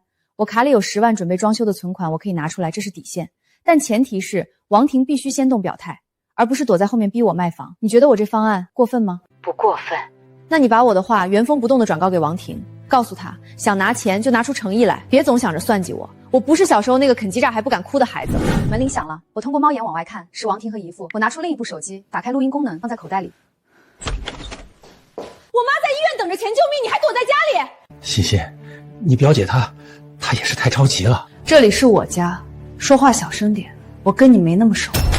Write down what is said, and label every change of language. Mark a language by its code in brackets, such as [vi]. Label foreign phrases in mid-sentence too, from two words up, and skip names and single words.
[zh] 我卡裡有10萬準備裝修的存款，我可以拿出來，這是底線，但前提是王婷必須先動表態，而不是躲在後面逼我賣房。你覺得我這方案過分嗎？不過分。那你把我的話原封不動地轉告給王婷，告訴他想拿錢就拿出誠意來，別總想着算計我。我不是小時候那個肯雞炸還不敢哭的孩子。門鈴響了，我通過貓眼往外看，是王婷和姨父。我拿出另一部手機，打開錄音功能，放在口袋裡。我媽在醫院等着錢救命，你還躲在家裡？欣欣，你表姐她也是太着急了。這裡是我家，說話小聲點，我跟你沒那麼熟。